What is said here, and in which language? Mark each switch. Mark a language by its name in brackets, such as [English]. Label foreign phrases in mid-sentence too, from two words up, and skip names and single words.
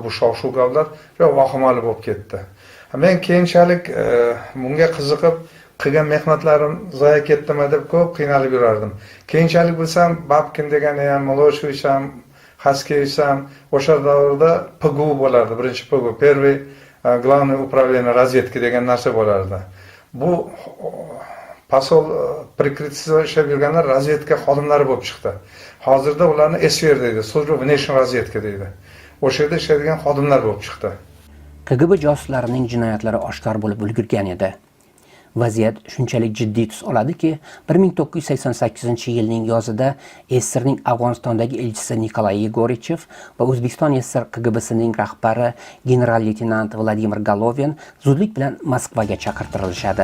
[Uzbek] Bu shov-shuv gaplar juda vahimali bo'lib ketdi. Men keyinchalik bunga qiziqib, qilgan mehnatlarim zoya ketdimi deb ko'p qiynalib yurardim. Keyinchalik bilsam, Babkin degani ham, Miloshevich ham, Xaskevich ham o'sha davrda PGU bo'lardi, birinchi PGU, [Russian] Первый главный управление разведки [Uzbek] degan narsa bo'lardi. Bu posol prikritida ishlab yurganlar razvedka xodimlari bo'lib chiqdi. Hozirda ularni SVR deydi, [Russian] Служба внешней разведки deydi. [Uzbek] O'sha yerda ishlaydigan xodimlar bo'lib chiqdi. KGB josuslarining jinoyatlari oshkor bo'lib ulgurgan edi. Vaziyat shunchalik jiddiy tus oladiki, 1988-yilning yozida SSRning Afg'onistondagi elchisi Nikolay Yegorichev va O'zbekiston SSR KGBsining rahbari general-leytenant Vladimir Golovin zudlik bilan Moskvaga chaqirtirilishadi.